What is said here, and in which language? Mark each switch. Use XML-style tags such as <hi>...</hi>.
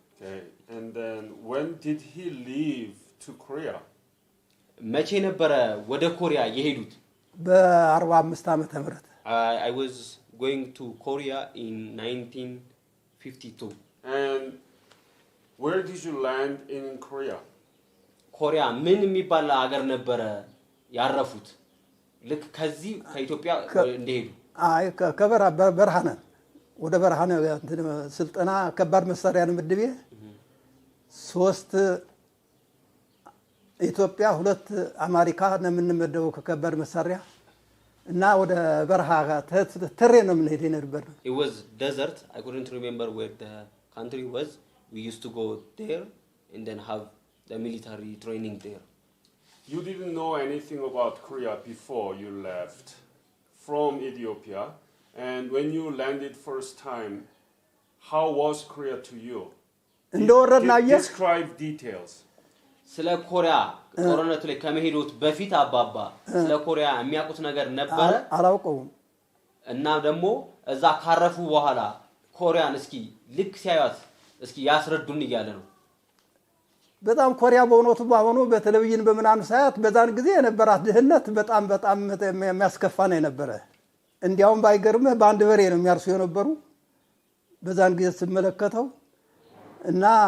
<en>okay and then when did he leave to Korea</en> <am>መቼ ነበር ወደ ኮሪያ የሄዱት በ45 ዓመተ ምህረት</am> <en>I was going to Korea in 1952 and where did you land in Korea</en> <am>ኮሪያ ምን የሚባል ሀገር ነበር ያረፉት ልክ ከዚህ ከኢትዮጵያ እንደሄዱ አይ ከበረሃነ ወደ በረሃነ ስልጠና ከባድ መሳሪያ ነው ምድቤ 3 ኢትዮጵያ 2 አሜሪካ ነው የምንመደው ከከባድ መሳሪያ እና ወደ በረሃ ተሬ ነው ምን ሄደን ነበር</am> <en>It was desert I couldn't remember where the country was we used to go there and then have the military training there You didn't know anything about Korea before you left from Ethiopia and when you landed first time how was Korea to you Describe details</en> <am>ስለ ኮሪያ ጦርነቱ ላይ ከመሄዱት በፊት አባባ ስለ ኮሪያ የሚያውቁት ነገር ነበር አላውቀውም እና ደግሞ እዛ ካረፉ በኋላ ኮሪያን እስኪ ልክ ሲያዩት እስኪ ያስረዱን ይያለ ነው በጣም ኮሪያ በእውነቱ ባሆኑ በቴሌቪዥን በመናን ሳያት በዛን ጊዜ የነበራት ድህነት በጣም የሚያስከፋ ነው የነበረ እንዲያውም ባይገርምህ በአንድ በሬ ነው የሚያርሱ የነበሩ በዛን ጊዜ ስመለከተው እና</am>